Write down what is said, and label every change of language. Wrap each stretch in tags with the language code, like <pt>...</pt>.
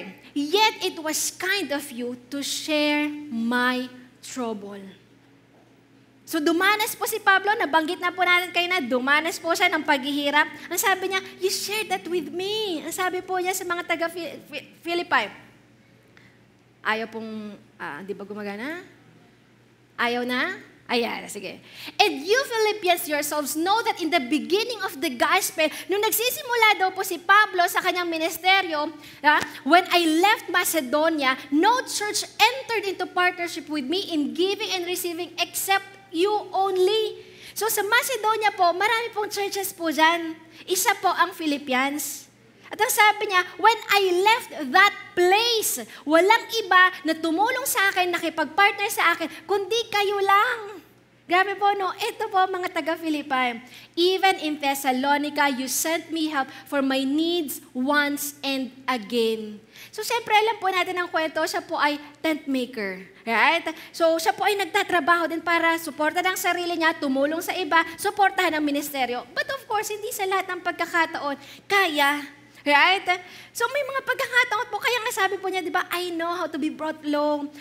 <en>Yet it was kind of you to share my trouble.</en> <tl>So dumanas po si Pablo, nabanggit na po natin kayo na dumanas po siya ng paghihirap. Ang sabi niya,</tl> <en>you shared that with me.</en> <tl>Ang sabi po niya sa mga taga-Philippi. Ayaw pong, di ba gumagana? Ayaw na? Ayan, sige.</tl> <en>And you Philippians yourselves know that in the beginning of the gospel,</en> <tl>nung nagsisimula daw po si Pablo sa kanyang ministeryo,</tl> <en>when I left Macedonia, no church entered into partnership with me in giving and receiving except you only.</en> <tl>So sa Macedonia po, marami pong churches po dyan. Isa po ang Philippians. At ang sabi niya,</tl> <en>when I left that place,</en> <tl>walang iba na tumulong sa akin, nakipag-partner sa akin, kundi kayo lang. Grabe po, no? Ito po mga taga-Philippi.</tl> <en>Even in Thessalonica, you sent me help for my needs once and again.</en> <tl>So, siyempre, alam po natin ang kwento, siya po ay tent maker. Right? So, siya po ay nagtatrabaho din para suportahan ang sarili niya, tumulong sa iba, suportahan ang ministeryo.</tl> <en>But of course,</en> <tl>hindi sa lahat ng pagkakataon kaya. Right? So, may mga pagkakataon po, kaya nga sabi po niya, di ba,</tl> <en>I know how to be brought low.</en>